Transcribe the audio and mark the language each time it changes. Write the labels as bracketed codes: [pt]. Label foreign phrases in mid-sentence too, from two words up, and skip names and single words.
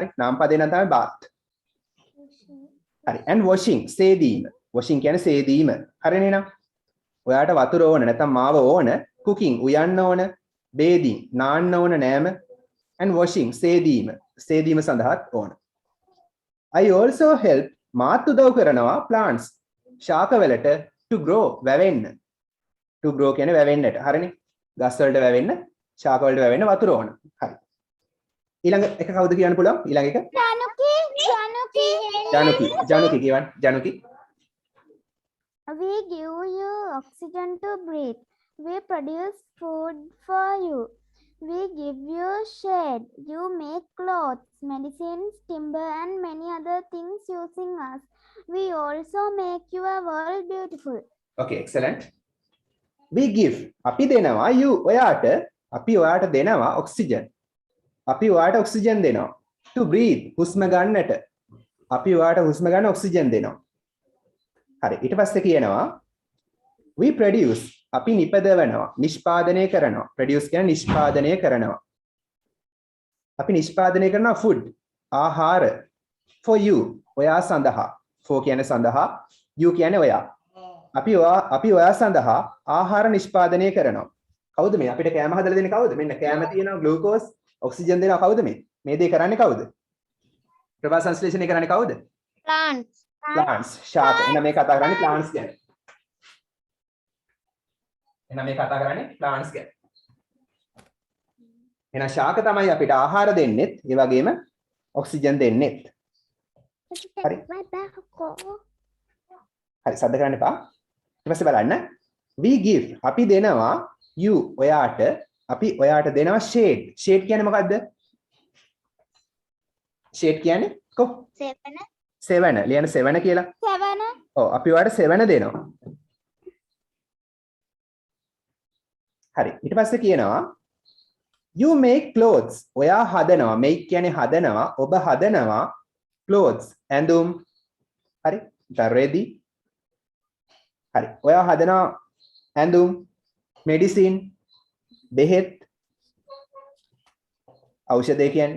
[si] නාමපදේ නම් තමයි bath. හරි. [en] and washing [si] සේදීම. washing කියන්නේ සේදීම. හරිනේ නේද? ඔයාට වතුර ඕන නැත්නම් මාව ඕන, cooking උයන්න ඕන, bathing නාන්න ඕන නෑම, [en] and washing [si] සේදීම සඳහාත් ඕන. [en] I also help [si] මාත් උදව් කරනවා [en] plants ශාකවලට to grow වැවෙන්න. [si] to grow කියන්නේ වැවෙන්නට. හරිනේ? ගස් වලට වැවෙන්න, ශාක වලට වැවෙන්න වතුර ඕන. හරි. ඊළඟ එක කවුද කියන්න පුළුවන්? ඊළඟ එක ජනුකි කියවන්න. ජනුකි. [en] We give you oxygen to breathe. We produce food for you. We give you shade. You make clothes, medicines, timber, and many other things using us. We also make your world beautiful. Okay, excellent. We give [si] අපි දෙනවා [en] you [si] ඔයාට අපි ඔයාට දෙනවා [en] oxygen. [si] අපි ඔයාට oxygen දෙනවා. [en] To breathe [si] හුස්ම ගන්නට. අපි ඔයාට හුස්ම ගන්න oxygen දෙනවා. හරි. ඊට පස්සේ කියනවා [en] we produce [si] අපි නිපදවනවා, නිෂ්පාදනය කරනවා. produce කියන්නේ නිෂ්පාදනය කරනවා. අපි නිෂ්පාදනය කරනවා food ආහාර [en] for you [si] ඔයා සඳහා. for කියන්නේ සඳහා, you කියන්නේ ඔයා. අපි ඔයා සඳහා ආහාර නිෂ්පාදනය කරනවා. කවුද මේ? අපිට කෑම හදලා දෙන්නේ කවුද? මෙන්න කෑම තියෙනවා, ග්ලූකෝස්, ඔක්සිජන් දෙනවා. කවුද මේ? මේ දේ කරන්නේ කවුද? ප්‍රභා සංශ්ලේෂණය කරන්නේ කවුද? plants ශාක. එහෙනම් මේ කතා කරන්නේ plants ගැන. එහෙනම් ශාක තමයි අපිට ආහාර දෙන්නෙත්, ඒ වගේම ඔක්සිජන් දෙන්නෙත්. හරි. හරි සද්ද කරන්න එපා. ඊට පස්සේ බලන්න [en] we give [si] අපි දෙනවා you ඔයාට අපි ඔයාට දෙනවා shade. shade කියන්නේ මොකද්ද? shade කියන්නේ සෙවන. ලියන්න සෙවන කියලා. ඔව් අපි ඔයාට සෙවන දෙනවා. හරි. ඊට පස්සේ කියනවා [en] You make clothes. [si] ඔයා හදනවා. make කියන්නේ හදනවා. ඔබ හදනවා clothes. ඇඳුම්. හරි. ready. හරි. ඔයා හදනවා ඇඳුම්, medicine, බෙහෙත්, ඖෂධය කියන්නේ.